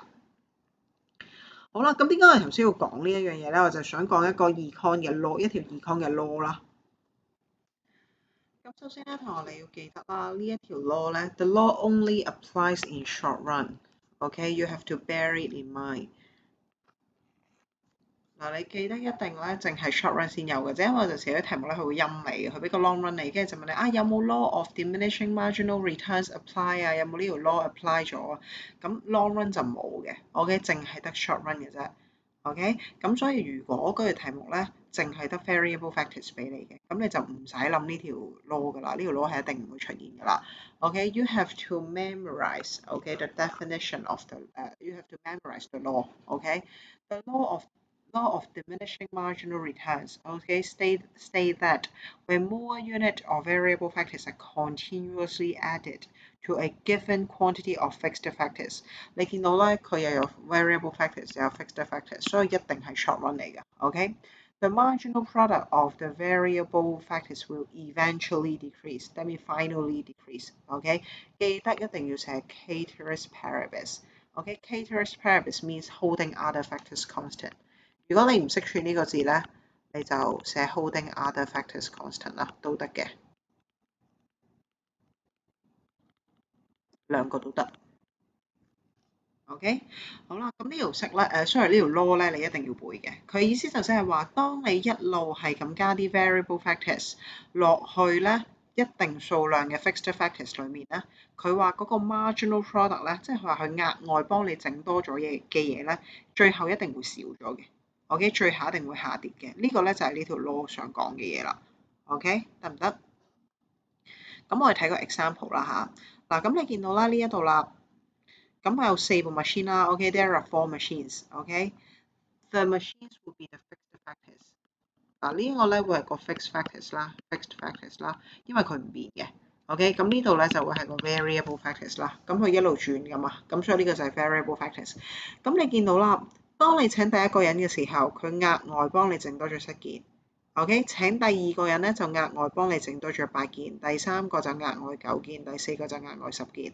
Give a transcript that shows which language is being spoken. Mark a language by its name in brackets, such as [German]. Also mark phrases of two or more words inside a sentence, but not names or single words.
[Cantonese] 好啦，咁點解我頭先要講呢一樣嘢咧？我就想講一個 econ 嘅 law， 一條 econ 嘅 law 啦。咁首先咧，同學你要記得啦，呢一條 law 咧 ， [English] the law only applies in short run。 [Cantonese] OK， [English] you have to bear it in mind。 [Cantonese] 嗱，你記得一定咧，淨係 [English] short run [Cantonese] 先有嘅啫，因為我就寫啲題目咧，佢會陰你嘅，佢俾個 [English] long run [Cantonese] 你，跟住就問你啊，有冇 [English] law of diminishing marginal returns apply [Cantonese] 啊？有冇呢條 law apply 咗啊？咁 [English] long run [Cantonese] 就冇嘅，OK， 淨係得 [English] short run [Cantonese] 嘅啫。OK， 咁所以如果嗰條題目咧，淨係得 [English] variable factors [Cantonese] 俾你嘅，咁你就唔使諗呢條 law 噶啦，呢條 law 係一定唔會出現噶啦。OK， [English] you have to memorize OK the definition of you have to memorize the law. OK，the law of diminishing marginal returns. OK, state that when more unit or variable factors are continuously added to a given quantity of fixed factors， [Cantonese] 你見到咧佢又有 [English] variable factors [Cantonese] 又有 [English] fixed factors， [Cantonese] 所以一定係 short run 嚟嘅。 [English] OK， the marginal product of the variable factors will eventually decrease. That means finally decrease. OK， [Cantonese] 記得一定要寫 [English] ceteris paribus。OK， ceteris paribus means holding other factors constant。 [Cantonese] 如果你唔識串呢個字咧，你就寫 [English] holding other factors constant [Cantonese] 啦，都得嘅，兩個都得。OK， 好啦，咁呢條式咧，sorry 呢條 law 咧，你一定要背嘅。佢意思就即係話，當你一路係咁加啲 [English] variable factors [Cantonese] 落去咧，一定數量嘅 [English] fixed factors [Cantonese] 裏面咧，佢話嗰個 [English] marginal product [Cantonese] 咧，即係話佢額外幫你整多咗嘅嘢咧，最後一定會少咗嘅。OK， 最後一定會下跌嘅。呢個咧就係呢條 law 想講嘅嘢啦。OK， 得唔得？咁我哋睇個 example 啦吓，嗱，咁你見到啦呢一度啦。咁我有4部 machine 啦 [English] ，OK， there are 4 machines，OK，the machines will be the fixed factors。 [Cantonese] 嗱呢個咧會係個 [English] fixed factors [Cantonese] 啦，因為佢唔變嘅，OK， 咁呢度咧就會係個 [English] variable factors [Cantonese] 啦，咁佢一路轉噶嘛，咁所以呢個就係 [English] variable factors。 [Cantonese] 咁你見到啦，當你請第一個人嘅時候，佢額外幫你整多咗7件。OK， 請第二個人咧就額外幫你整多咗8件，第三個就額外9件，第四個就額外10件。